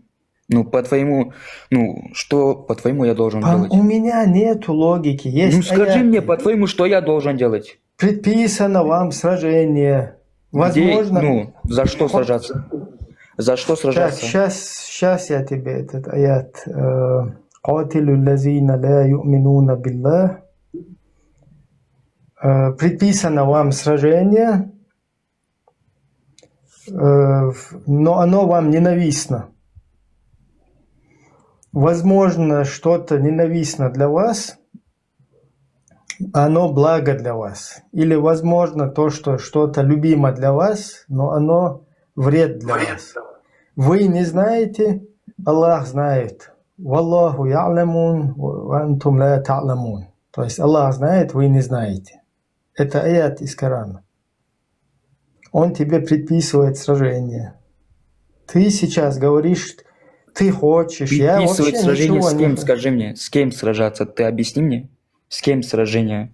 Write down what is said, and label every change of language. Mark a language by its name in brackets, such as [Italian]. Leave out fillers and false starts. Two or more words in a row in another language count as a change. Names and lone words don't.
[Russian] Ну, что по-твоему я должен делать? У меня нету логики. Есть Ну, скажи аяты. мне, по-твоему, что я должен делать? Предписано вам сражение. Возможно... Ну, за что сражаться? За что сражаться? Сейчас я тебе этот аят. [Arabic] «قاتلوا الذين لا يؤمنون بالله». [Russian] Предписано вам сражение, но оно вам ненавистно. Возможно, что-то ненавистно для вас, оно благо для вас. Или, возможно, то, что что-то любимо для вас, но оно вред для вас. Вы не знаете, Аллах знает. [Arabic] والله يعلمون وأنتم لا تعلمون. [Russian] То есть Аллах знает, вы не знаете. Это аят из Корана. Он тебе предписывает сражение. Ты сейчас говоришь, ты хочешь. Я вообще Предписывать сражение ничего с кем? не... Скажи мне, с кем сражаться? Ты объясни мне, с кем сражение?